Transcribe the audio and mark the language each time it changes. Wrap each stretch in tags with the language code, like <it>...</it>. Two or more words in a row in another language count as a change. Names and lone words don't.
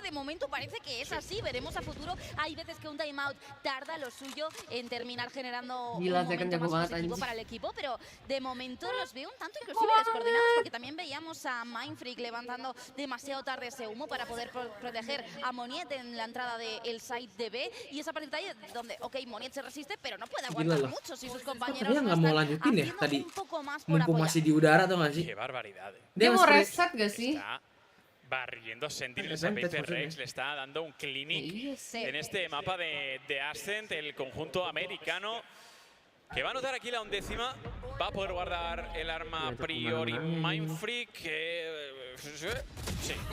<es>De momento parece que es así, veremos a futuro. Hay veces que un timeout tarda lo suyo en terminar generando un momento más positivo para el equipo, pero de momento los veo un tanto inclusive descoordinados, porque también veíamos a Mindfreak levantando demasiado tarde ese humo para poder proteger a Moniet en la entrada del site de B, y esa parte de ahí donde, ok, Moniet se resiste, pero no puede aguantar mucho si sus compañeros no están haciendo un poco más por apoyar.</es> <id>Masih di udara tuh nggak sih?</id> <es>Qué barbaridad.</es> <id>Dia mau reset gak sih?</id> <es>Está barriendo Sentinels a Paper Rex, le está dando un clinic en este mapa de Ascent, el conjunto americano, que va a anotar aquí la 11ª, va a poder guardar el arma a priori Mindfreak, sí.</es>